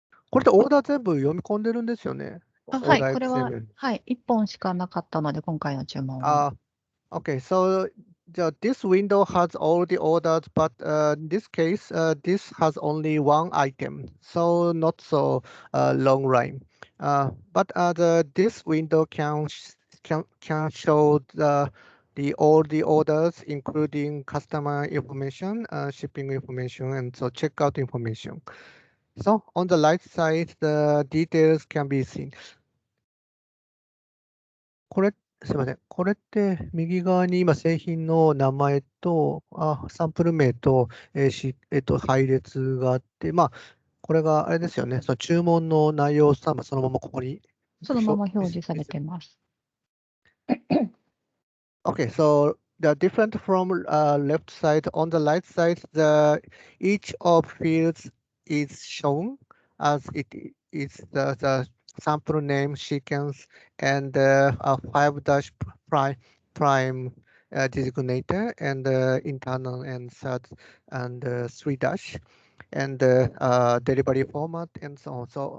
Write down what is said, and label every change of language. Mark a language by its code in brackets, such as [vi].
[ja] これでオーダー全部読み込んでるんですよね。はい、これは、はい、1本しかなかったので、今回の注文は。 [en] Okay, so this window has all the orders, but in this case, this has only one item, so not so long line. But this window can show all the orders, including customer information, shipping information, and so checkout information. So on the right side, the details can be seen. [ja] すみません。これって右側に今製品の名前と、サンプル名と、配列があって、これがあれですよね。その注文の内容をそのままここに。そのまま表示されてます。 [en] Okay, so the different from left side, on the right side, each of fields is shown as it is the sample name, sequence, and 5' prime designator, and internal and third and 3' and delivery format and so on.